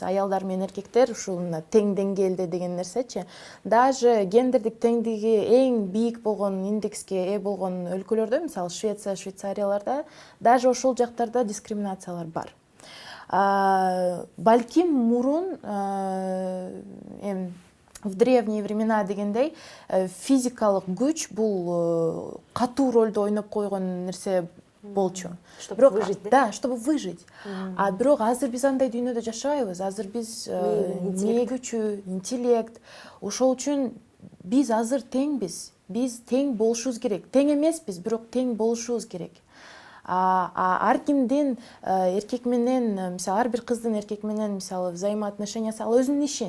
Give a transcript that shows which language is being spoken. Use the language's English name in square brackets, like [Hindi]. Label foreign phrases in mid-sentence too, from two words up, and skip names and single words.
[Kyrgyz] Аялдар менен эркектер ушул тең деңгээлде деген нерсечи. Даже гендердик теңдиги эң бийик болгон индекске ээ болгон өлкөлөрдө, мисалы Швеция, Швейцарияларда, даже ошол жактарда дискриминациялар бар. Балким мурун [Russian] в древние времена [Kyrgyz] дегендей физикалык күч бул катуу ролду ойноп койгон нерсе болчу. [Russian] Чтобы выжить, да? Да, чтобы выжить. [Kyrgyz] А бирок азыр биз андай дүйнөдө жашабайбыз. Азыр биз мээ күчү, интеллект. Ошол үчүн биз азыр теңбиз. Биз тең болушубуз керек. Тең эмеспиз, бирок тең болушубуз керек. Ар кимдин эркек менен, мисалы ар бир кыздын эркек менен мисалы взаимоотношениясы ал өзүнүн иши.